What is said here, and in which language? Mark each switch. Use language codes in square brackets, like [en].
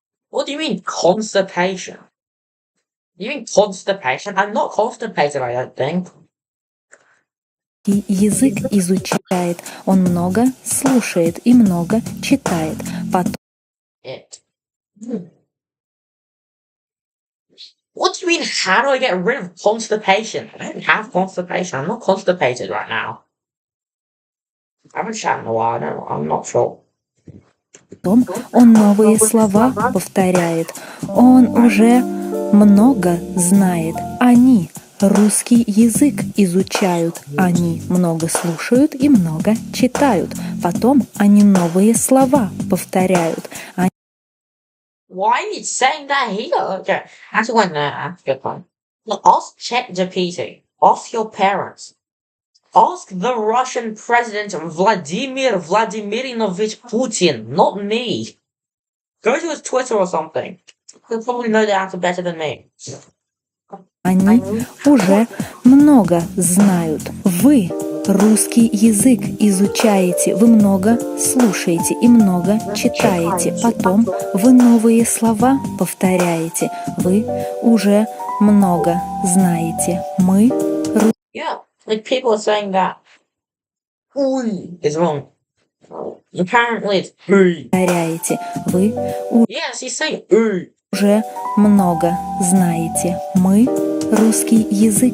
[en] What do you mean constipation? You mean constipation? I'm not constipated, I don't think. [ru] Язык изучает. Он много слушает и много читает. Потом [en] It. What do you mean, how do I get rid of constipation? I don't have constipation. I'm not constipated right now. I haven't chatted in a while. I'm not sure. [ru] он новые слова повторяет. Он уже много знает. Они русский язык изучают. Они много слушают и много читают. Потом они новые слова повторяют. [en] Why are you saying that here? Okay. Actually, wait, no, that's a good one. Look, ask ChatGPT. Ask your parents. Ask the Russian President Vladimir Vladimirovich Putin, not me. Go to his Twitter or something. He'll probably know the answer better than me. [ru] Они уже много знают. Вы русский язык изучаете, вы много слушаете и много читаете. Потом вы новые слова повторяете. Вы уже много знаете. Мы [en] Yeah, like people are saying that "uy" is wrong. Apparently it's "uy." [ru] повторяете. Вы [en] Yes, he's saying "uy." [ru] уже много знаете. Мы русский язык